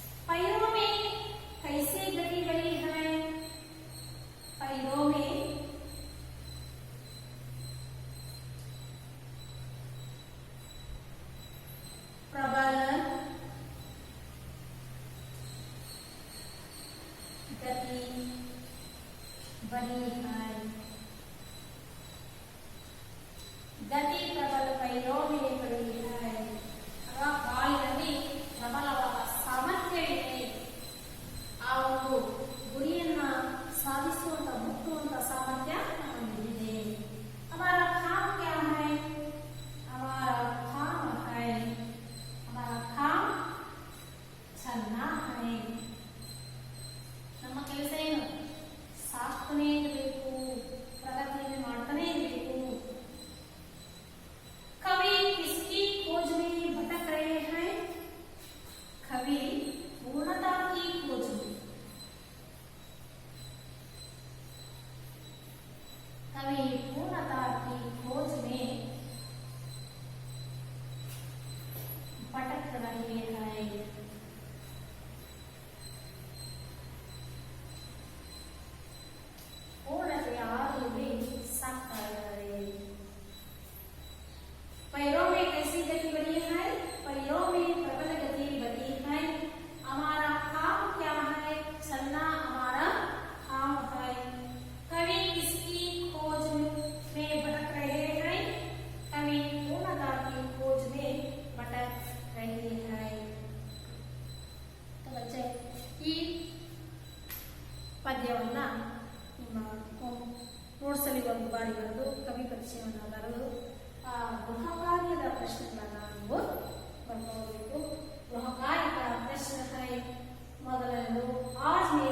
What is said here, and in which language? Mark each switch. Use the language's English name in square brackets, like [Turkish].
[Hindi] पैरों में कैसे गति बड़ी है, पैरों में प्रबल गति बड़ी है. गति प्रबल पैरों में बड़ी है. [Kannada] ಕಾಲಿನಲ್ಲಿ ಪ್ರಬಲವಾದ ಸಾಮರ್ಥ್ಯ ಇದೆ. ಆ ಒಂದು ಗುರಿಯನ್ನ ಸಾಧಿಸುವಂತ ಮುಟ್ಟುವಂತ ಸಾಮರ್ಥ್ಯ ಹೊಂದಿದೆ. [Hindi] हमारा काम क्या है, हमारा काम है, हमारा काम चलना है. [Kannada] ನಮ್ಮ ಕೆಲಸ ಏನು, ಸಾಕ್ತಾನೇ ಇರಬೇಕು, ಪ್ರಗತಿಯನ್ನು ಮಾಡ್ತಾನೆ ಇರಬೇಕು. [Hindi] कवि किसकी खोज में भटक रहे हैं, कवि पूर्णता की खोज में. कवि पूर्णता की खोज में भटक रहे हैं. [Kannada] पूर्णತೆಯ ಹಾದಿಯಲ್ಲಿ ಸಾಗ್ತಾ ಇದ್ದಾರೆ. [Hindi] पैरों में कैसी गति बड़ी है, पैरों में प्रबल गति बड़ी है. हमारा काम क्या है, चलना हमारा काम है. कवि किसकी खोज में भटक रहे हैं, कवि पूर्णता की खोज में भटक रहे हैं. तो बच्चे [Kannada] ಈ ಪದ್ಯವನ್ನ ನಿಮ್ಮ ನೋಟ್ಸಲ್ಲಿ ಒಂದು ಬಾರಿ ಬರೆದು ಕವಿ ಪರಿಚಯವನ್ನು ಬರೆದು ಗೃಹ ಕಾರ್ಯದ ಪ್ರಶ್ನೆಗಳನ್ನು ನೀವು ಬರ್ಕೋಬೇಕು. ಗೃಹ ಕಾರ್ಯದ ಪ್ರಶ್ನೆ ಮೊದಲನೇದು, आज